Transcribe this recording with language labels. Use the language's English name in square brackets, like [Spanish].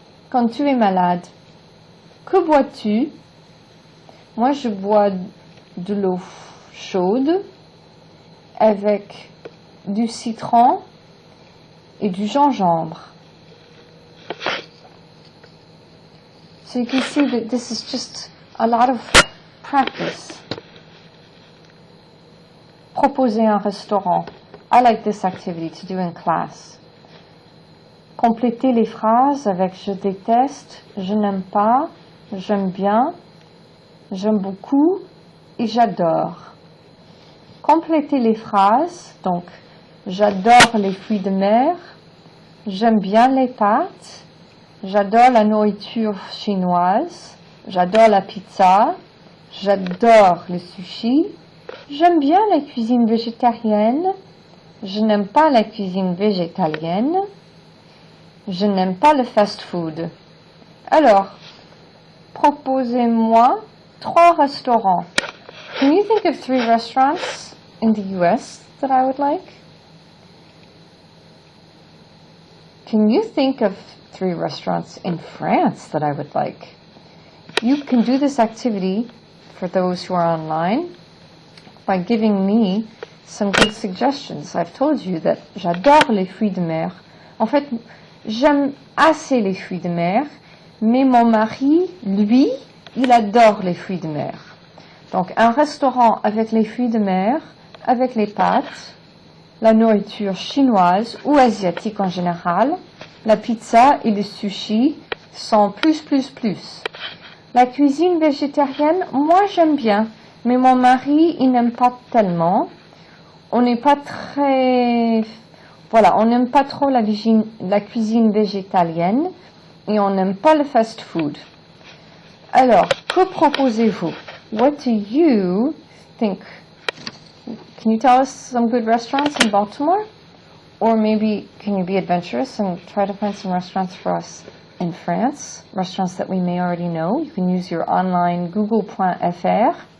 [French] Quand tu es malade, que bois-tu? Moi, je bois de l'eau chaude avec du citron et du gingembre. [English] So you can see that this is just a lot of practice. [French] Proposer un restaurant. [English] I like this activity to do in class. [French] Compléter les phrases avec je déteste, je n'aime pas, j'aime bien, j'aime beaucoup et j'adore. Compléter les phrases, donc j'adore les fruits de mer, j'aime bien les pâtes, j'adore la nourriture chinoise, j'adore la pizza, j'adore le sushi, j'aime bien la cuisine végétarienne, je n'aime pas la cuisine végétalienne, je n'aime pas le fast-food. Alors, proposez-moi 3 restaurants. [English] Can you think of 3 restaurants in the US that I would like? Can you think of 3 restaurants in France that I would like? You can do this activity for those who are online by giving me some good suggestions. I've told you that [French] j'adore les fruits de mer. En fait, j'aime assez les fruits de mer, mais mon mari, lui, il adore les fruits de mer. Donc, un restaurant avec les fruits de mer, avec les pâtes, la nourriture chinoise ou asiatique en général, la pizza et le sushi sont plus. La cuisine végétarienne, moi j'aime bien, mais mon mari, il n'aime pas tellement. On n'est pas très... Voilà, on n'aime pas trop la cuisine végétalienne et on n'aime pas le fast-food. Alors, que proposez-vous? [English] What do you think? Can you tell us some good restaurants in Baltimore? Or maybe can you be adventurous and try to find some restaurants for us in France? Restaurants that we may already know. You can use your online google.fr.